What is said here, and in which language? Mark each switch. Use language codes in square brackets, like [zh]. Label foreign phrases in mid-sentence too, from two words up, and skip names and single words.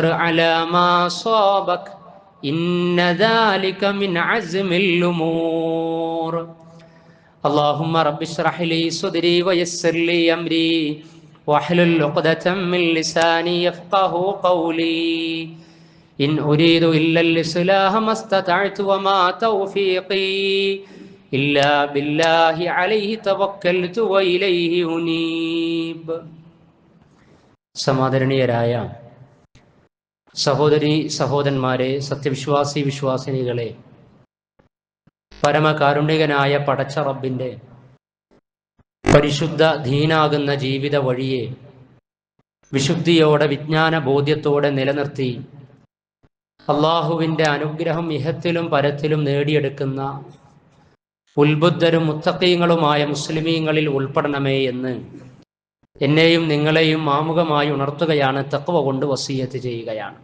[ar] على ما أصابك إن ذلك من عزم الأمور اللهم رب اشرح لي صدري ويسر لي أمري واحلل عقدة من لساني يفقه قولي إن أريد إلا الإصلاح ما استطعت وما توفيقي إلا بالله عليه توكلت وإليه أنيب. [ml] സമാദരണീയരായ സഹോദരി സഹോദരന്മാരെ, സത്യവിശ്വാസി വിശ്വാസിനികളെ, പരമകാരുണികനായ പടച്ച റബ്ബിൻ്റെ പരിശുദ്ധ ദീനാകുന്ന ജീവിത വഴിയെ വിശുദ്ധിയോടെ വിജ്ഞാന ബോധ്യത്തോടെ നിലനിർത്തി അള്ളാഹുവിൻ്റെ അനുഗ്രഹം ഇഹത്തിലും പരത്തിലും നേടിയെടുക്കുന്ന ഉൽബുദ്ധരും മുത്തഖീങ്ങളുമായ മുസ്ലിമീങ്ങളിൽ ഉൾപ്പെടണമേ എന്ന് എന്നെയും നിങ്ങളെയും ആമുഖമായി ഉണർത്തുകയാണ്, തഖ്വ കൊണ്ട് വസിയത്ത് ചെയ്യുകയാണ്.